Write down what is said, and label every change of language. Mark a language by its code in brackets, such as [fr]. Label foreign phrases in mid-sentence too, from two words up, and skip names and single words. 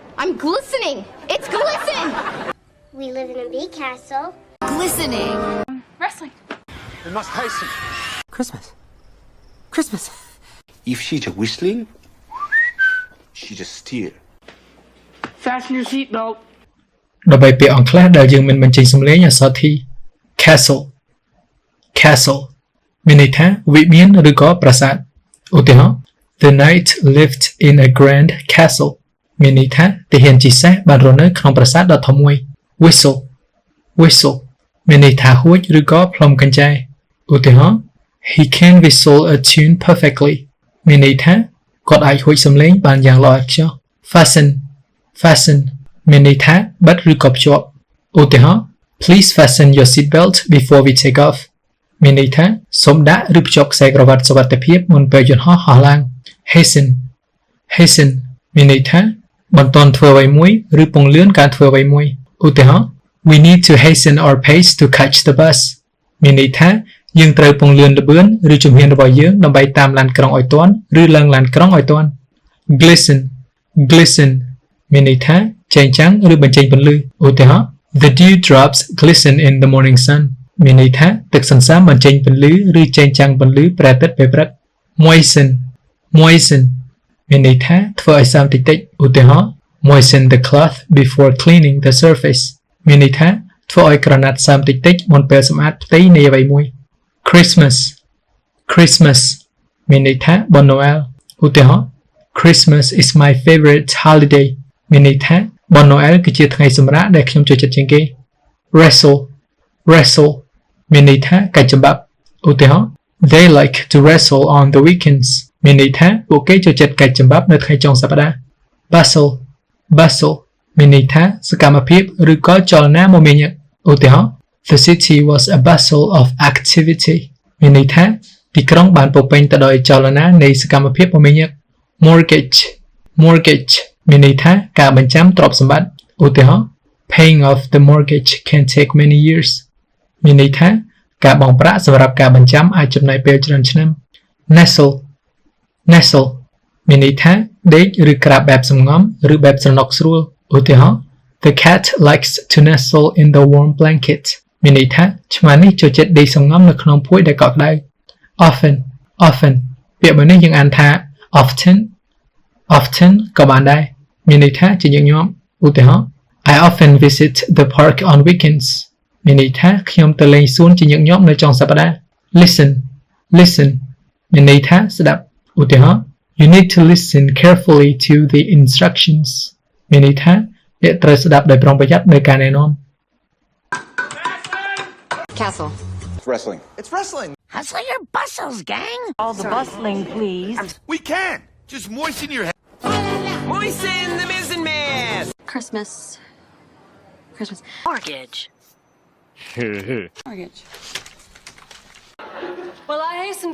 [en] I'm glistening. It's glisten. We live in a big castle. Glistening. Wrestling. We must hasten. Christmas. If she just whistling, she just steer. Fasten your seatbelt. [km] ដើម្បីពាក្យអង់គ្លេសដែលយើងមិនបញ្ចេញសំឡេងអក្សរ T [en] castle castle [km] មានន័យថាវិមានឬក៏ប្រាសាទឧទាហរណ៍ [en] The knight lived in a grand castle [km] មានន័យថាទាហានជិះសេះបានរស់នៅក្នុងប្រាសាទដ៏ធំមួយ [en] whistle whistle [km] មានន័យថាហួចឬក៏ផ្លុំកញ្ចែឧទាហរណ៍ [en] He can whistle a tune [km] perfectly មានន័យថាគាត់អាចហួចសំឡេងបានយ៉ាងល្អឥតខ្ចោះ fasten មានន័យថាបិទឬក៏ភ្ជាប់ឧទាហរណ៍ [en] Please fasten your seat belt before we take off [km] មានន័យថាសូមដាក់ឬភ្ជាប់ខ្សែក្រវ៉ាត់សុវត្ថិភាពមុនពេលយន្តហោះហោះឡើង hasten មានន័យថាបន្ទាន់ធ្វើអ្វីមួយឬពង្លឿនការធ្វើអ្វីមួយឧទាហរណ៍ [en] We need to hasten our pace to catch the bus [km] មានន័យថាយើងត្រូវពង្លឿនល្បឿនឬជំ ហានរបស់យើងដើម្បីតាមឡានក្រុងឲ្យទាន់ឬឡើងឡានក្រុងឲ្យទាន់ glisten មានន័យថាចែងចាំងឬបញ្ចេញពន្លឺឧទា ហរណ៍ [en] The dewdrops glisten in the morning sun [km] មានន័យថាទឹកសន្សើមបញ្ចេញពន្លឺឬចែងចាំងពន្លឺ ព្រះអាទិត្យពេលព្រឹក moisten មានន័យថាធ្វើឲ្យសើមតិចៗឧទាហរណ៍ [en] Moisten the cloth before cleaning the surface [km] មានន័យថាធ្វើឲ្យក្រណាត់សើមតិចៗមុនពេលសម្អាតផ្ទៃនៃអ្វីមួយ Christmas មានន័យថាបុណ្យណូអែលឧទាហរណ៍ [en] Christmas is my favorite holiday [km] មានន័យថាបុណ្យណូអែលគឺជាថ្ងៃសម្រាកដែលខ្ញុំចូលចិត្តជាងគេ wrestle មានន័យថាកាច់ចំបាប់ឧទាហរណ៍ [en] They like to wrestle on the weekends [km] មានន័យថាពួកគេចូលចិត្តកាច់ចំបាប់នៅថ្ងៃចុងសប្តាហ៍ bustle មានន័យថាសកម្មភាព ឬក៏ចលនាមមាញឹកឧទាហរណ៍ [en] The city was a bustle of activity [km] មានន័យថាទីក្រុងបានពោរពេញទៅដោយចល នានៃសកម្មភាពមមាញឹក mortgage មានន័យថាការបញ្ចាំទ្រព្យសម្បត្តិឧទាហរណ៍ [en] Paying off the mortgage can take many years [km] មានន័យថាការបង់ប្រាក់សម្រាប់ការបញ្ចាំអាចចំណាយពេលច្រើនឆ្នាំ nestle មានន័យថាដេកឬក្រាបបែបសំងំឬបែបស្រណុកស្រួលឧទាហរណ៍ [en] The cat likes to nestle in the warm blanket [km] មានន័យថាឆ្មានេះចូលចិត្តដេកសំងំនៅក្នុងភួយដែលកក់ក្ដៅ often ពាក្យមួយនេះយើងអានថា often ក៏បានដែរមានន័យថាជាញឹកញាប់ឧទាហរណ៍ [en] I often visit the park on weekends [km] មានន័យថាខ្ញុំទៅលេងសួនជាញឹកញាប់នៅចុងសប្តាហ៍ listen មានន័យថាស្ដាប់ឧទាហរណ៍ [en] You need to listen carefully to the instructions [km] មានន័យថាអ្នកត្រូវស្ដាប់ដោយប្រុងប្រយ័ត្ននៅការណែនាំ [en] Castle. It's wrestling. Hustle your bustles, gang. All the bustling, please. We can. Just moisten your head. Moisten the mizzen mask. Christmas. Mortgage. Well, I hasten